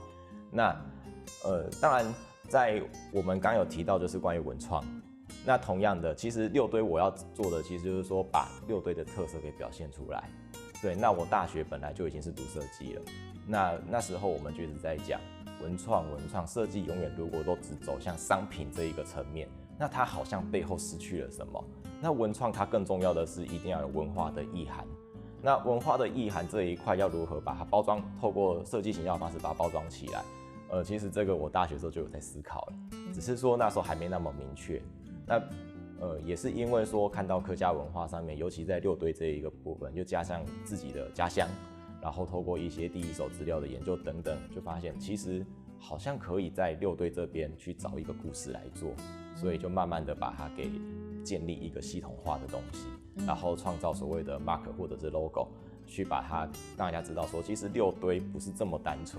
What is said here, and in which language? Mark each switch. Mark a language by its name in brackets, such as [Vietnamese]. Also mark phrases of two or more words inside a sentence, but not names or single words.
[Chinese] 那當然，在我們剛有提到就是關於文創。那同樣的，其實六堆我要做的，其實就是說把六堆的特色給表現出來。對，那我大學本來就已經是讀設計了。那時候我們就一直在講文創設計，永遠如果都只走向商品這一個層面，那它好像背後失去了什麼。那文創它更重要的是一定要有文化的意涵。那文化的意涵這一塊要如何把它包裝，透過設計行銷的方式把它包裝起來？其實這個我大學時候就有在思考了，只是說那時候還沒那麼明確。那也是因為說看到客家文化上面，尤其在六堆這一個部分，就加上自己的家鄉，然後透過一些第一手資料的研究等等，就發現其實好像可以在六堆這邊去找一個故事來做，所以就慢慢的把它給建立一個系統化的東西，然後創造所謂的 mark 或者是 logo， 去把它讓大家知道說，其實六堆不是這麼單純。